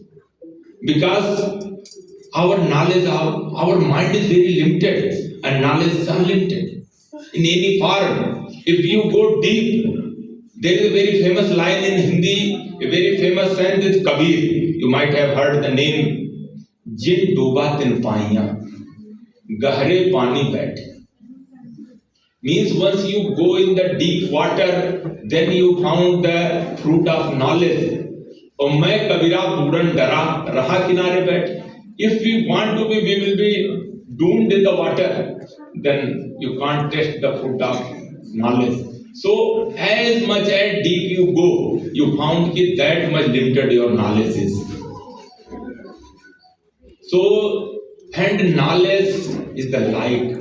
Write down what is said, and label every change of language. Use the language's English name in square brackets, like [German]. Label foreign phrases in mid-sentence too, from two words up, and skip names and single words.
[English] Because our knowledge, our mind is very limited and knowledge is unlimited. In any form, if you go deep, there is a very famous line in Hindi, a very famous saint is Kabir. You might have heard the name. [Hindi] जिन डूबा तिन पाइया, गहरे पानी बैठ. [English] Means once you go in the deep water, then you found the fruit of knowledge. [Hindi] और मैं कबीरा बूढ़न डरा रहा किनारे बैठ. [English] If we want to be, we will be doomed in the water. Then you can't taste the fruit of knowledge. So as much as deep you go, you found that much limited your knowledge is. So, and knowledge is the light.